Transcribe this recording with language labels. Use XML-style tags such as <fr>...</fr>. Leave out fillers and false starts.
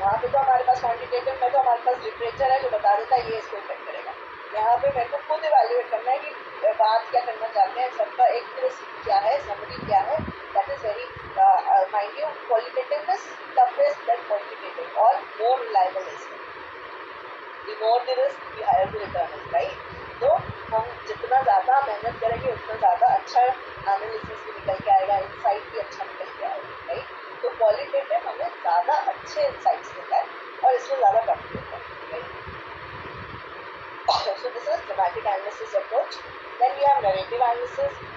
<hi>वहाँ पे तो हमारे पास क्वांटिटेटिव में तो हमारे पास लिटरेचर है जो बता देता है ये इसको इफेक्ट करेगा. यहाँ पे मेरे को खुद इवैल्यूएट करना है कि बात क्या करना चाहते हैं, सबका एक ट्विस्ट क्या है, समरी क्या है.</hi> <en>That is very mind you, qualitative is toughest that quantitative और more reliable is. The more the risk, the higher the return is, right?</en> <hi>तो हम जितना ज़्यादा मेहनत करेंगे उतना ज़्यादा अच्छा एनालिसिस भी निकल के आएगा, इंसाइट भी अच्छा निकल के आएगा, राइट. तो क्वालिटेटिव हमें ज़्यादा अच्छे इंसाइट्स देता है और इसमें ज़्यादा प्रॉफिट होता है, right.</hi> <en>So this is thematic analysis approach. Then we have narrative analysis.</en>